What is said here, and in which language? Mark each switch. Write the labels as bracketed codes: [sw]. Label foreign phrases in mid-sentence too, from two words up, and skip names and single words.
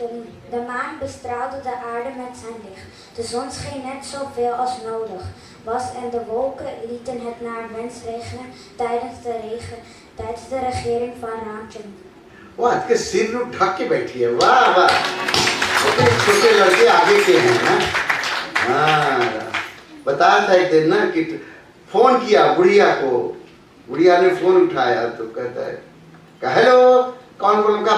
[nl] De maan bestraalde de aarde met zijn licht. De zon scheen net zoveel als nodig was en de wolken lieten het naar wens regenen tijdens de regering van Ramchandra. [hi] वो आज के सिर में ढक के बैठी है, वाह वाह। छोटे लड़के आगे के हैं ना। हाँ, बताया था एक दिन ना कि फोन किया गुड़िया को, गुड़िया ने फोन उठाया तो कहता है हेलो, कौन बोल रहा?